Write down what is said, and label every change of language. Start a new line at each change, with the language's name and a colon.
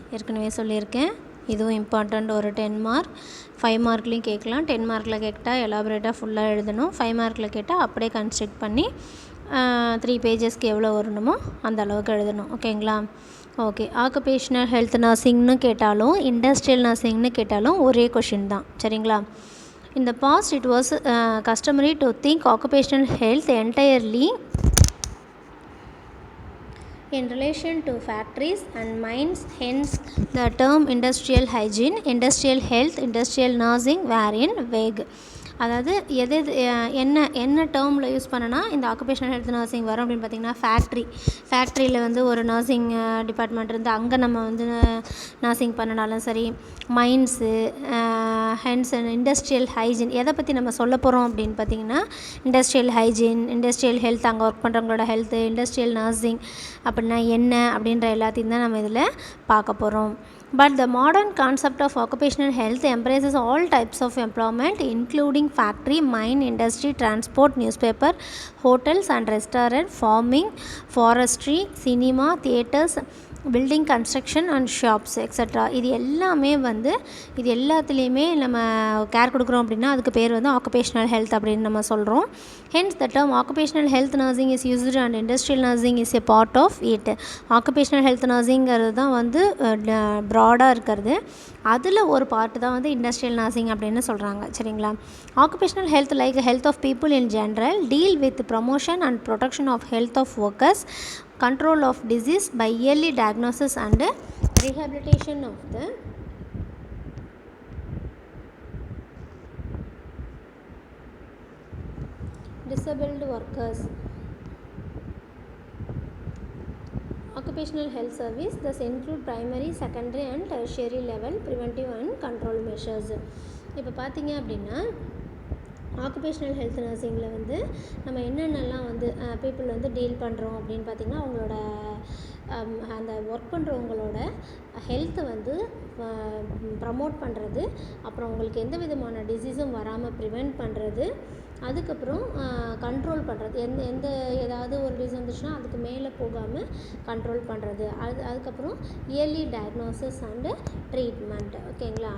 Tamil: ஏற்கனவே சொல்லியிருக்கேன், இதுவும் இம்பார்ட்டண்ட். ஒரு 10 மார்க், 5 மார்க்லேயும் கேட்கலாம். 10 மார்க்கில் கேட்டால் எலாபரேட்டாக ஃபுல்லாக எழுதணும். 5 மார்க்கில் கேட்டால் அப்படியே கன்ஸ்ட்ரக்ட் பண்ணி 3 பேஜஸ்க்கு எவ்வளோ வரணுமோ அந்த அளவுக்கு எழுதணும். ஓகேங்களா? ஓகே. ஆக்குபேஷ்னல் ஹெல்த் நர்சிங்னு கேட்டாலும் இண்டஸ்ட்ரியல் நர்சிங்னு கேட்டாலும் ஒரே கொஷின் தான். சரிங்களா?
English: In the past, it was customary to think occupational health entirely in relation to factories and mines. Hence, the term industrial hygiene, industrial health, industrial nursing were in vague.
Tamil: அதாவது என்ன டேர்மில் use பண்ணனா இந்த occupational health nursing வரும் அப்படின்னு பார்த்திங்கன்னா, ஃபேக்ட்ரியில் வந்து ஒரு நர்சிங் டிபார்ட்மெண்ட் இருந்து அங்கே நம்ம வந்து நர்சிங் பண்ணனாலும் சரி, மைன்ஸு, ஹென்ஸ் இண்டஸ்ட்ரியல் ஹைஜீன் எதை பற்றி நம்ம சொல்ல போகிறோம் அப்படின்னு பார்த்திங்கன்னா, இண்டஸ்ட்ரியல் ஹைஜீன், இண்டஸ்ட்ரியல் ஹெல்த், அங்கே ஒர்க் பண்ணுறவங்களோட ஹெல்த்து, இண்டஸ்ட்ரியல் நர்சிங் அப்படின்னா என்ன அப்படின்ற எல்லாத்தையும் தான் நம்ம இதில் பார்க்க போகிறோம்.
English: But the modern concept of occupational health embraces all types of employment, including factory, mine, industry, transport, newspaper, hotels and restaurant, farming, forestry, cinema, theatres, building construction and shops etcetera.
Tamil: இது எல்லாத்துலேயுமே நம்ம கேர் கொடுக்குறோம் அப்படின்னா அதுக்கு பேர் வந்து occupational health அப்படின்னு நம்ம சொல்கிறோம்.
English: Hence the term occupational health nursing is used and industrial nursing is a part of it.
Tamil: Occupational health நர்சிங்கிறது தான் வந்து ப்ராடாக இருக்கிறது. அதில் ஒரு பார்ட்டு தான் வந்து இண்டஸ்ட்ரியல் நர்சிங் அப்படின்னு சொல்கிறாங்க. சரிங்களா?
English: Occupational health like health of people in general deal with promotion and protection of health of workers, control of disease by early diagnosis and rehabilitation of the disabled workers. Occupational health service thus include primary, secondary and tertiary level preventive and control measures.
Tamil: இப்போ பார்த்தீங்க அப்படின்னா occupational health நர்சிங்கில் வந்து நம்ம என்னென்னலாம் வந்து people வந்து deal பண்ணுறோம் அப்படின்னு பார்த்திங்கன்னா, அவங்களோட அந்த ஒர்க் பண்ணுறவங்களோட ஹெல்த்தை வந்து ப்ரமோட் பண்ணுறது, அப்புறம் அவங்களுக்கு எந்த விதமான டிசீஸும் வராமல் ப்ரிவெண்ட் பண்ணுறது, அதுக்கப்புறம் கண்ட்ரோல் பண்ணுறது, ஏதாவது ஒரு டிசீஸ் வந்துச்சுன்னா அதுக்கு மேலே போகாமல் கண்ட்ரோல் பண்ணுறது, அதுக்கப்புறம் இயர்லி டயக்னோசிஸ் அண்டு ட்ரீட்மெண்ட். ஓகேங்களா?